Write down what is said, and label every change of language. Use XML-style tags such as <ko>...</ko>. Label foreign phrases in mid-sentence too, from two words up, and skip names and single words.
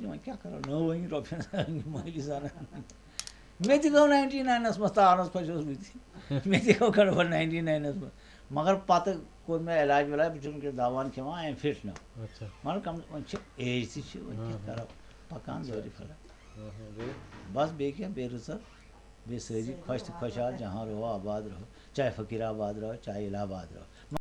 <ks>وۄنۍ کیٛاہ کرو نٔو وۄنۍ رۄپیہِ مٲلِس زنان مےٚ تہِ گوٚو 99 منٛز تاونس پھسیوس بہٕ تہِ مےٚ تہِ گوٚو گڑبڑ 99 منٛز مگر پتہٕ کوٚر مےٚ علاج ولاج بہٕ چھُس وٕنکیٚس دوا کھٮ۪وان</ks> <en>I am fit now</en> <ks>مگر وۄنۍ چھِ ایج تہِ چھِ وۄنۍ کیٛاہ کرو پکان دورِ پھلک بس بیٚیہِ کیٛاہ بیٚیہِ رٕژر بیٚیہِ سٲری خۄش تہٕ خۄشحال</ks> <ur>جہاں رہو آباد رہو چاہے فقیٖر آباد رہو چاہے الہ آباد رہو</ur>